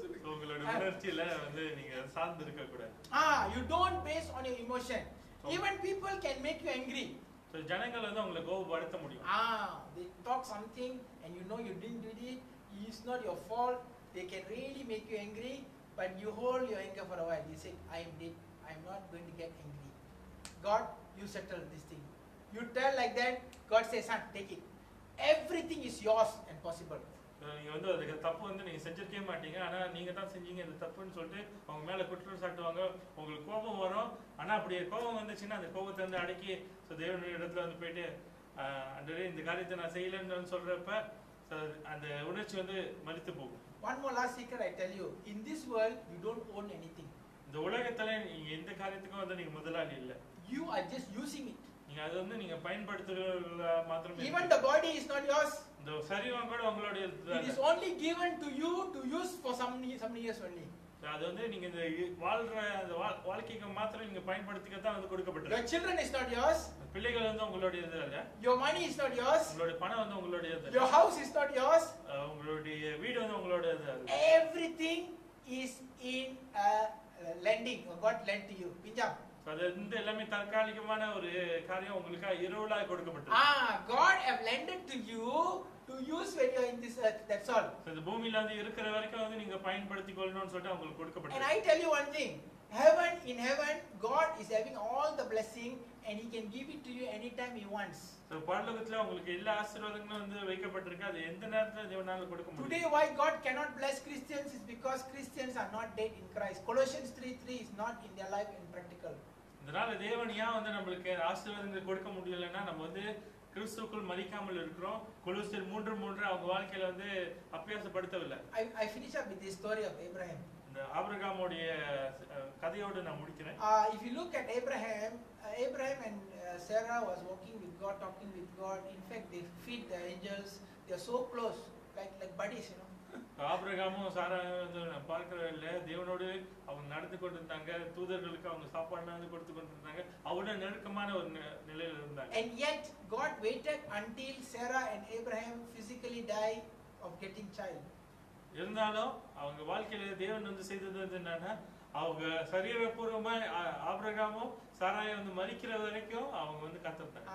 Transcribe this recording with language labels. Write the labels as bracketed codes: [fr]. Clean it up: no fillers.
[ta] உங்களோட உணர்ச்சியில வந்து நீங்க சார்ந்து இருக்க கூடாது. [en] You don't base on your emotion. Even people can make you angry. [ta] So ஜனங்கள் வந்து உங்களை கோபப்படுத்த முடியும். [en] They talk something and you know you didn't do it. It's not your fault. They can really make you angry, but you hold your anger for a while. You say, I am not going to get angry. God, you settle this thing. You tell like that, God says, son, take it. Everything is yours and possible. [ta] நீங்க வந்து அதுக்கு தப்பு வந்து நீங்க செஞ்சிருக்கவே மாட்டீங்க, ஆனா நீங்க தான் செஞ்சீங்க இது தப்புன்னு சொல்லிட்டு அவங்க மேல குற்றம் சாட்டுவாங்க. உங்களுக்கு கோபம் வரும், ஆனா அப்படி கோபம் வந்துச்சுன்னா அந்த கோபத்தை வந்து அடக்கி தேவனுடைய இடத்துல வந்து போயிட்டு ஆண்டவரே இந்த காரியத்தை நான் செய்யலன்னு சொல்றப்ப அந்த உணர்ச்சி வந்து மரித்து போகும். [en] One more last secret I tell you. In this world, you don't own anything. [ta] இந்த உலகத்துல நீங்க எந்த காரியத்துக்கும் வந்து நீங்க முதலாளி இல்ல. [en] You are just using it. [ta] நீங்க அது வந்து நீங்க பயன்படுத்துறது மாத்திரமே. [en] Even the body is not yours. [ta] இந்த சரீரம் கூட உங்களுடைய. [en] It is only given to you to use for some years only. [ta] அது வந்து நீங்க இந்த வாழ்ற அந்த வாழ்க்கைக்கு மாத்திரம் நீங்க பயன்படுத்திக்க தான் வந்து கொடுக்கப்பட்டது. [en] Your children is not yours. [ta] பிள்ளைகள் வந்து உங்களுடையது அல்ல. [en] Your money is not yours. [ta] உங்களுடைய பணம் வந்து உங்களுடையது அல்ல. [en] Your house is not yours. [ta] உங்களுடைய வீடு வந்து உங்களுடையது அல்ல. [en] Everything is in lending. God lent to you. பிஞ்சாம். [ta] அது இந்த எல்லாமே தற்காலிகமான ஒரு காரியம் உங்களுக்கு இரவுலாய் கொடுக்கப்பட்டது. [en] God have lended to you to use when you are in this earth. That's all. [ta] இந்த பூமியில வந்து இருக்கிற வரைக்கும் வந்து நீங்க பயன்படுத்திக் கொள்ளணும்னு சொல்லிட்டு உங்களுக்கு கொடுக்கப்பட்டது. [en] And I tell you one thing. In heaven, God is having all the blessing and He can give it to you anytime He wants. [ta] So பரலோகத்துல உங்களுக்கு எல்லா ஆசீர்வாதங்களும் வந்து வைக்கப்பட்டிருக்கு. அது எந்த நேரத்துல தேவனால கொடுக்க முடியும். [en] Today why God cannot bless Christians is because Christians are not dead in Christ. Colossians 3:3 is not in their life and practical. [ta] இதனால தேவன் ஏன் வந்து நம்மளுக்கு ஆசீர்வாதங்கள் கொடுக்க முடியலன்னா நம்ம வந்து கிறிஸ்துவுக்குள் மரிக்காமல் இருக்கிறோம். கொலோசியர் 3:3 அவங்க வாழ்க்கையில வந்து அபியாசப்படுத்தவில்லை. [en] I finish up with the story of Abraham. [ta] இந்த ஆபிரகாமுடைய கதையோடு நான் முடிக்கிறேன். [en] If you look at Abraham and Sarah was walking with God, talking with God. In fact, they feed the angels. They are so close, like buddies, you know. [ta] ஆபிரகாமும் சாரா வந்து பார்க்கறதில்ல, தேவனோடு அவங்க நடந்து கொண்டிருந்தாங்க. தூதர்களுக்கு அவங்க சாப்பாடுலாம் வந்து கொடுத்து கொண்டிருந்தாங்க. அவரோட நெருக்கமான ஒரு நிலையில இருந்தாங்க. [en] And yet God waited until Sarah and Abraham physically die of getting child. [ta] இருந்தாலும் அவங்க வாழ்க்கையில தேவன் வந்து செய்தது வந்து என்னன்னா, அவங்க சரீரபூர்வமா ஆபிரகாமும் சாராயும் வந்து மரிக்கிற வரைக்கும் அவங்க வந்து காத்திருந்தாங்க.